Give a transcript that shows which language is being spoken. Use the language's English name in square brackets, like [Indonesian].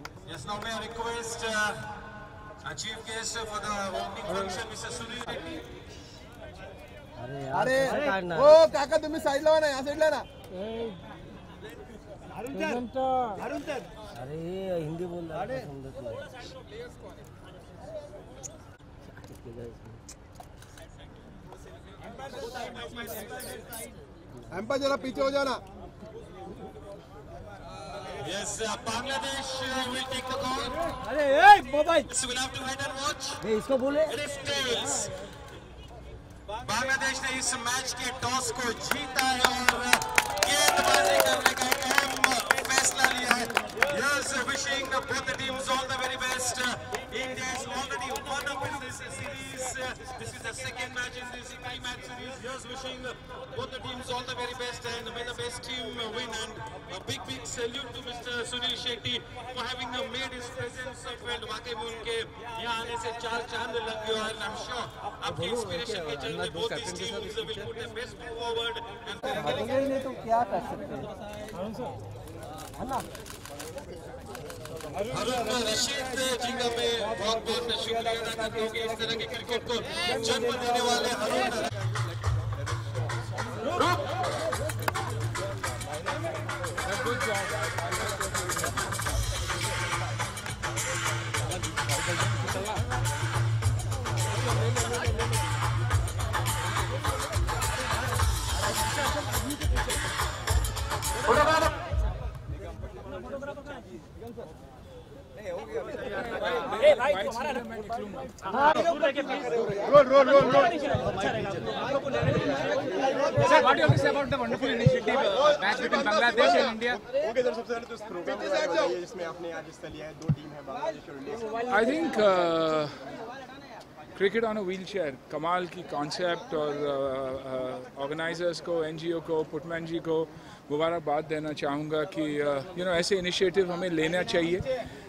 [English] Yes, now may I request our chief guest for the opening function, Mr. Sunil Shetty. अरे [Marathi] ओ काका तुम्ही साईडला ना, या साईडला ना. [Hindi] अरे हिंदी बोल रहा है, [Marathi] समझत नाही. [Hindi] एम्पा जरा पीछे हो जाना. [English] Yes, Bangladesh will take the call. [Hindi] अरे mobile [English] So we'll have to wait and watch. [Hindi] इसको बोले. [English] It is tails. [Hindi] बांग्लादेश ने इस मैच के टॉस को जीता है और गेंदबाजी करने का एक अहम फैसला लिया है. [English] Yes, wishing both the teams all the very best. India is already one up in this series. This is the second match in this three-match series. Yes, wishing both the teams all the very best and may the best team win. And a big salute to Mr. Sunil Shetty for having made his presence felt. [Hindi] वाकई में उनके यहाँ आने से चार चांद लग गए और [English] I'm sure [Hindi] आपके इंस्पिरेशन के चलते [English] both these teams will put their best forward. [Hindi] नहीं तो क्या कर सकते हैं, है ना. हारून रशीद जी का मैं बहुत बहुत शुक्रिया अदा करता हूँ कि इस तरह के क्रिकेट को जन्म देने वाले हारून [English] Sir, what do you have to say about the wonderful initiative match between Bangladesh and India? [Hindi] Okay sir, सबसे पहले तो इस प्रोग्राम के बारे में बताइए जिसमें आपने आज हिस्सा लिया है. दो टीम है बांग्लादेश और India. [English] I think cricket on a wheelchair, [Hindi] कमाल की कॉन्सेप्ट और ऑर्गेनाइजर्स को, एनजीओ को, पुटमैन जी को मुबारकबाद देना चाहूँगा कि ऐसे इनिशिएटिव हमें लेना चाहिए.